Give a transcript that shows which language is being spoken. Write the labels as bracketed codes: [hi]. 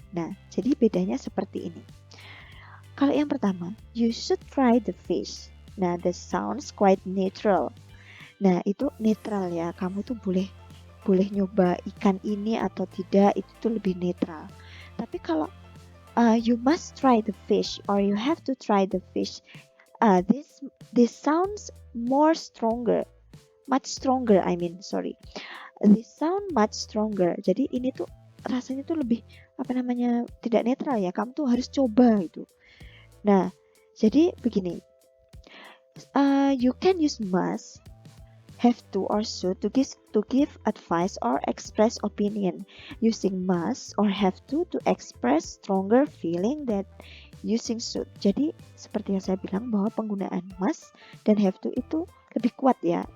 [id] Nah, jadi bedanya seperti ini. Kalau yang pertama, [en] you should try the fish. Nah, the sounds quite neutral. [id] Nah, itu netral ya. Kamu tuh boleh nyoba ikan ini atau tidak, itu tuh lebih netral. Tapi kalau [en] you must try the fish or you have to try the fish, this sounds much stronger. This sound much stronger. [id] Jadi ini tuh rasanya tuh lebih tidak netral ya. Kamu tuh harus coba itu. Nah, jadi begini. [en] You can use must, have to, or should to give advice or express opinion. Using must or have to express stronger feeling that using should. [id] Jadi seperti yang saya bilang bahwa penggunaan must dan have to itu lebih kuat ya.